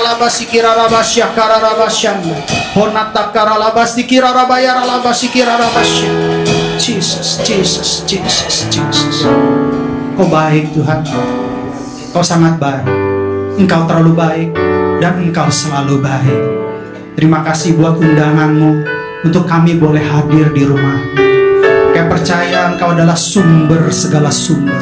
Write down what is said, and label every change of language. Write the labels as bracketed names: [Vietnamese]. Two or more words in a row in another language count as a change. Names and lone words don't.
[Indonesian] sikira rabasya kararabasyanda. Honata karalabasi kira rabayara labasi kira rabasya. Jesus, Jesus, Jesus, Jesus. Kau baik Tuhan. Kau sangat baik. Engkau terlalu baik dan Engkau selalu baik. Terima kasih buat undanganmu untuk kami boleh hadir di rumah-Mu. Kami percaya Engkau adalah sumber segala sumber.